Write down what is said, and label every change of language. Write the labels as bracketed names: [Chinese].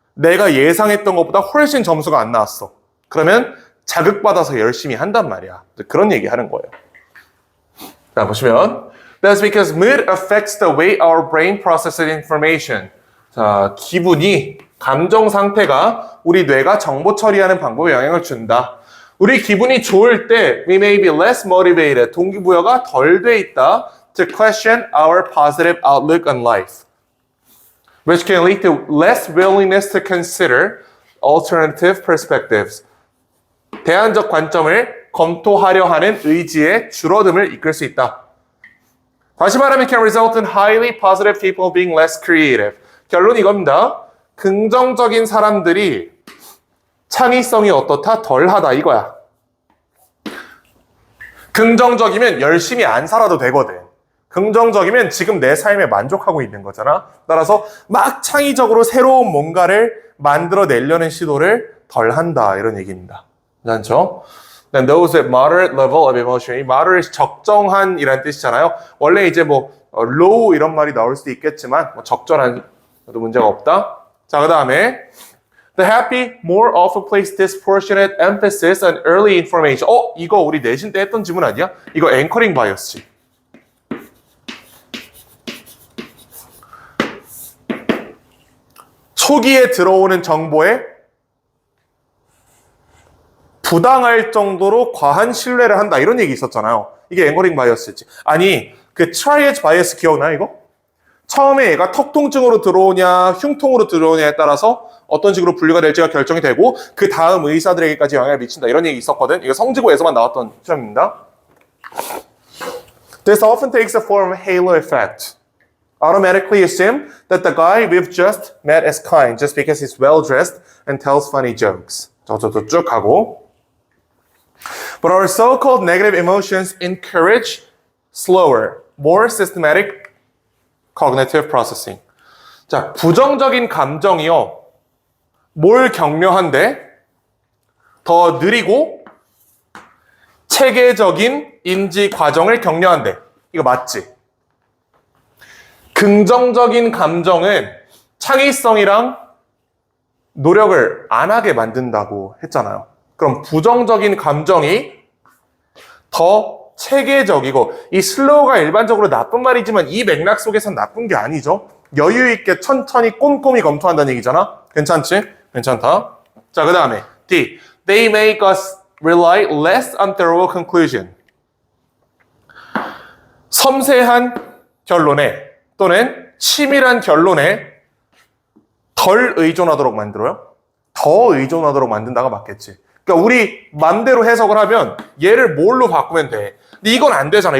[Korean] 내가 예상했던 것보다 훨씬 점수가 안 나왔어. 그러면 자극받아서 열심히 한단 말이야. 그런 얘기 하는 거예요. 자, 보시면 [English] That's because mood affects the way our brain processes information. [Korean] 자, 기분이, 감정 상태가 우리 뇌가 정보 처리하는 방법에 영향을 준다. 우리 기분이 좋을 때 [English] we may be less motivated. [Korean] 동기부여가 덜 돼 있다. [English] To question our positive outlook on life. Which can lead to less willingness to consider alternative perspectives. [Korean] 대안적 관점을 검토하려 하는 의지의 줄어듦을 이끌 수 있다. 다시 말하면 [English] can result in highly positive people being less creative. [Korean] 결론이 이겁니다. 긍정적인 사람들이 창의성이 어떻다? 덜하다 이거야. 긍정적이면 열심히 안 살아도 되거든. 긍정적이면 지금 내 삶에 만족하고 있는 거잖아. 따라서 막 창의적으로 새로운 뭔가를 만들어내려는 시도를 덜 한다 이런 얘기입니다. 괜찮죠? [English] Then those at moderate level of emotion. [Korean] 이 moderate 적정한 이란 뜻이잖아요. 원래 이제 뭐 low 이런 말이 나올 수도 있겠지만 뭐 적절한 도 문제가 없다. 자, 그 다음에 [English] The happy more often place disproportionate emphasis on early information. [Korean] 이거 우리 내신 때 했던 지문 아니야? 이거 앵커링 바이어스지. 초기에 들어오는 정보에 부당할 정도로 과한 신뢰를 한다. 이런 얘기 있었잖아요. 이게 앵커링 바이어스지. 아니, 그 트라이에지 바이어스 기억나 이거? 처음에 얘가 턱통증으로 들어오냐 흉통으로 들어오냐에 따라서 어떤 식으로 분류가 될지가 결정이 되고 그 다음 의사들에게까지 영향을 미친다. 이런 얘기 있었거든. 이거 성지고에서만 나왔던 시험입니다. [English] This often takes the form of halo effect. Automatically assume that the guy we've just met is kind just because he's well dressed and tells funny jokes. [Korean] 저도 쭉 가고. [English] But our so-called negative emotions encourage slower, more systematic cognitive processing. [Korean] 자, 부정적인 감정이요. 뭘 격려한데? 더 느리고 체계적인 인지 과정을 격려한대. 이거 맞지? 긍정적인 감정은 창의성이랑 노력을 안 하게 만든다고 했잖아요. 그럼 부정적인 감정이 더 체계적이고, 이 슬로우가 일반적으로 나쁜 말이지만 이 맥락 속에선 나쁜 게 아니죠. 여유 있게 천천히 꼼꼼히 검토한다는 얘기잖아. 괜찮지? 괜찮다. 자, 그 다음에 D. [English] They make us rely less on thorough conclusion. [Korean] 섬세한 결론에 또는 치밀한 결론에 덜 의존하도록 만들어요. 더 의존하도록 만든다가 맞겠지. 그러니까 우리 맘대로 해석을 하면 얘를 뭘로 바꾸면 돼. 근데 이건 안 되잖아.